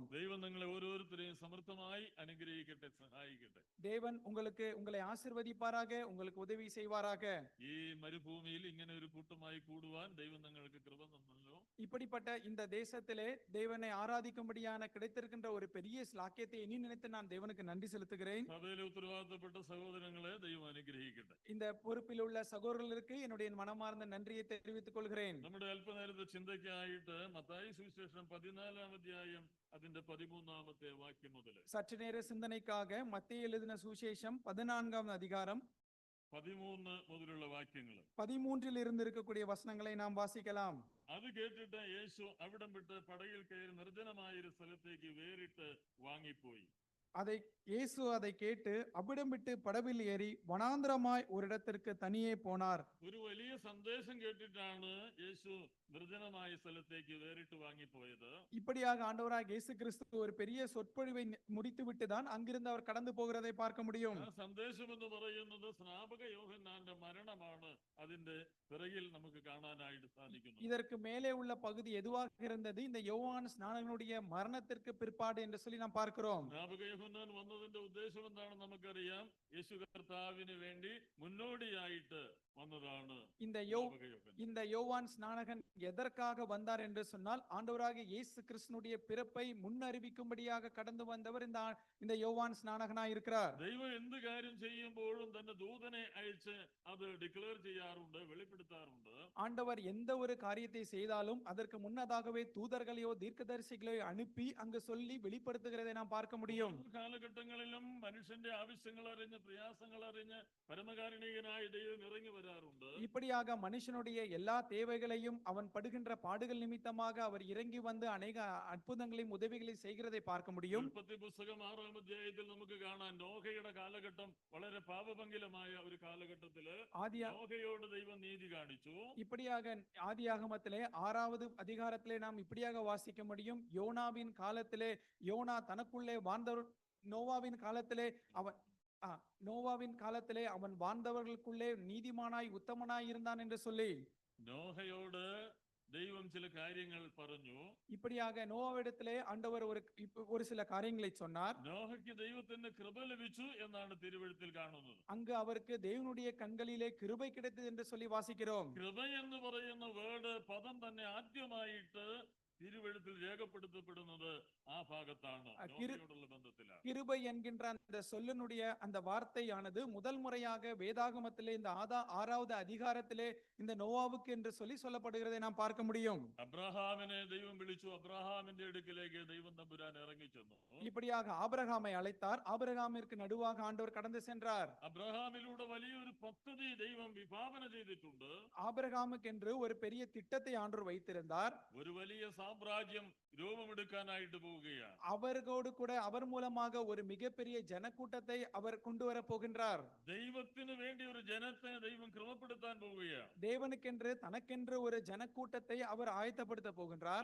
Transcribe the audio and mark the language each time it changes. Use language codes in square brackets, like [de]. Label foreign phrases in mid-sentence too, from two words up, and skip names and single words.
[ml] ദൈവം നിങ്ങളെ ഓരോരുത്തരെയും സമൃദ്ധമായി അനുഗ്രഹിക്കട്ടെ, സഹായിക്കട്ടെ. [ta] தேவன் உங்களை ஆசீர்வதிப்பாராக, உங்களுக்கு உதவி செய்வாராக. [ml] ഈ മരുഭൂമിയിൽ ഇങ്ങനെ ഒരു കൂട്ടമായി കൂടുവാൻ ദൈവം നിങ്ങൾക്ക് കൃപ തന്നല്ലോ. [ta] இப்படிப்பட்ட இந்த தேசத்திலே தேவனை ஆராதிக்கும்படியான கிடைத்திருக்கின்ற ஒரு பெரிய ஸ்லாக்கியத்தை எண்ணி நினைத்து நான் தேவனுக்கு நன்றி செலுத்துகிறேன். [ml] സഭയിലെ ഉത്തരവാദിത്തപ്പെട്ട സഹോദരങ്ങളെ ദൈവം അനുഗ്രഹിക്കട്ടെ. [ta] இந்த பொறுப்பில் உள்ள சகோதரர்களுக்கு என்னுடைய மனமார்ந்த நன்றியை தெரிவித்துக் கொள்கிறேன். [ml] നമ്മുടെ അല്പനേരത്തെ ചിന്തയ്ക്കായിട്ട് മത്തായി സുവിശേഷം 14-ാം അധ്യായം അതിന്റെ 13-ാമത്തെ വാക്യം മുതൽ [ta] சற்று நேர சிந்தனைக்காக மத்தேயு எழுதின சுவிசேஷம் 14-ம் அதிகாரம் [ml] 13 മുതലുള്ള വാക്യങ്ങൾ. [ta] 13 இருந்து இருக்கக்கூடிய வசனங்களை நாம் வாசிக்கலாம். [ml] അത് കേട്ടിട്ട് യേശു അവിടം വിട്ട് പടകിൽ കയറി നിർജ്ജനമായ ഒരു സ്ഥലത്തേക്ക് വേറിട്ട് വാങ്ങിപ്പോയി. [ta] இயேசு அதை கேட்டு அவ்விடம் விட்டு படவில் ஏறி வனாந்திரமாய் ஒரு இடத்திற்கு தனியே போனார். [ml] ഒരു വലിയ സന്ദേശം കേട്ടിട്ടാണ് യേശു നിർജ്ജനമായ സ്ഥലത്തേക്ക് വേറിട്ട് വാങ്ങിപ്പോയത്. [ta] இப்படியாக ஆண்டவராக இயேசு கிறிஸ்து ஒரு பெரிய சொற்பொழிவை முடித்துவிட்டு தான் அங்கிருந்து அவர் கடந்து போகிறதை பார்க்க முடியும். [ml] ആ സന്ദേശം എന്ന് പറയുന്നത് സ്നാപക യോഹന്നാന്റെ മരണമാണ് അതിന്റെ പിറകിൽ നമുക്ക് കാണാനായിട്ട് സാധിക്കുന്നത്. [ta] இதற்கு மேலே உள்ள பகுதி எதுவாக இருந்தது? இந்த யோவான் ஸ்நானகனுடைய மரணத்திற்கு பிற்பாடு என்று சொல்லி நாம் பார்க்கிறோம். [ml] സ്നാപക യോഹന്നാൻ വന്നതിന്റെ ഉദ്ദേശം എന്താണെന്ന് നമുക്കറിയാം. യേശു കർത്താവിന് വേണ്ടി മുന്നോടിയായിട്ട് വന്നതാണ് സ്നാപക യോഹന്നാൻ. [ta] இந்த யோவான் ஸ்நானகன் எதற்காக வந்தார் என்று சொன்னால், ஆண்டவராக இயேசு கிறிஸ்துனுடைய பிறப்பை முன்னறிவிக்கும்படியாக கடந்து வந்தவர் இந்த யோவான் ஸ்நானகனாய் இருக்கிறார். [ml] ദൈവം എന്ത് കാര്യം ചെയ്യുമ്പോഴും തന്റെ ദൂതനെ അയച്ച് അത് ഡിക്ലെയർ ചെയ്യാറുണ്ട്, വെളിപ്പെടുത്താറുണ്ട്. [ta] ஆண்டவர் எந்த ஒரு காரியத்தை செய்தாலும் அதற்கு முன்னதாகவே தூதர்களையோ தீர்க்கதரிசிகளையோ அனுப்பி அங்கு சொல்லி வெளிப்படுத்துகிறதை நாம் பார்க்க முடியும். [ml] കാലഘട്ടങ്ങളിലും മനുഷ്യന്റെ ആവശ്യങ്ങൾ അറിഞ്ഞ് പ്രയാസങ്ങൾ അറിഞ്ഞ് പരമകാരുണികനായ ദൈവം ഇറങ്ങി വരാറുണ്ട്. [ta] இப்படியாக மனுஷனுடைய எல்லா தேவைகளையும் அவன் படுகின்ற பாடுகள் நிமித்தமாக அவர் இறங்கி வந்து அநேக அற்புதங்களையும் உதவிகளையும் செய்கிறதை பார்க்க முடியும். [ml] ഉൽപ്പത്തി പുസ്തകം 6-ാം അധ്യായത്തിൽ നമുക്ക് കാണാം, നോഹയുടെ കാലഘട്ടം വളരെ പാപഭംഗിലമായ ഒരു കാലഘട്ടത്തില് നോഹയോട് ദൈവം നീതി കാണിച്ചു. [ta] இப்படியாக ஆதியாகமத்திலே 6வது அதிகாரத்திலே நாம் இப்படியாக வாசிக்க முடியும். யோனாவின் காலத்திலே யோனா தனக்குள்ளே வாழ்ந்தவர், நோவாவின் காலத்திலே அவன் வாழ்ந்தவர்களுக்குள்ளே நீதிமானாய் உத்தமனாய் இருந்தான் என்று சொல்லி [ml] നോഹയോട് ദൈവം ചില കാര്യങ്ങൾ പറഞ്ഞു. [ta] இப்படியாக நோவாவிடத்திலே ஆண்டவர் ஒரு சில காரியங்களை சொன்னார். [ml] നോഹയ്ക്ക് ദൈവത്തിന്റെ കൃപ ലഭിച്ചു എന്നാണ് തിരുവെഴുത്തിൽ കാണുന്നത്. [ta] அங்கு அவருக்கு தேவனுடைய கண்களிலே கிருபை கிடைத்தது என்று சொல்லி வாசிக்கிறோம். [ml] കൃപ എന്ന് പറയുന്ന പദം തന്നെ ആദ്യമായിട്ട് തിരുവെഴുത്തിൽ രേഖപ്പെടുത്തപ്പെടുന്നത് ആ ഭാഗത്താണ്, നോഹയോടുള്ള ബന്ധത്തിലാണ്. [ta] கிருபை என்கின்ற அந்த சொல்லினுடைய அந்த வார்த்தையானது முதல் முறையாக வேதாகமத்திலே இந்த 6வது அதிகாரத்திலே இந்த நோவாவுக்கு என்று சொல்லி சொல்லப்படுகிறதை நாம் பார்க்க முடியும். [ml] അബ്രഹാമിനെ ദൈവം വിളിച്ചു. അബ്രഹാമിന്റെ അടുക്കിലേക്ക് ദൈവം തമ്പുരാൻ ഇറങ്ങി ചെന്നു. [ta] இப்படியாக ஆபிரகாமை அழைத்தார். ஆபிரகாமிற்கு நடுவாக ஆண்டவர் கடந்து சென்றார். [ml] അബ്രഹാമിലൂടെ വലിയൊരു പദ്ധതി ദൈവം വിഭാവന ചെയ്തിട്ടുണ്ട്. [ta] ஆபிரகாமுக்கென்று ஒரு பெரிய திட்டத்தை ஆண்டவர் வைத்திருந்தார். [ml] ഒരു വലിയ സാമ്രാജ്യം രൂപമെടുക്കാനായിട്ട് പോവുകയാണ്. [ta] அவரோடு கூட அவர் மூலமாக ஒரு மிகப்பெரிய ஜனக்கூட்டத்தை அவர் கொண்டு வர போகின்றார். [ml] ദൈവത്തിന് വേണ്ടി ഒരു ജനത്തെ ദൈവം ക്രമപ്പെടുത്താൻ പോവുകയാണ്. [ta] தேவனுக்கென்று தனக்கென்று ஒரு ஜனக்கூட்டத்தை அவர் ஆயத்தப்படுத்த போகின்றார்.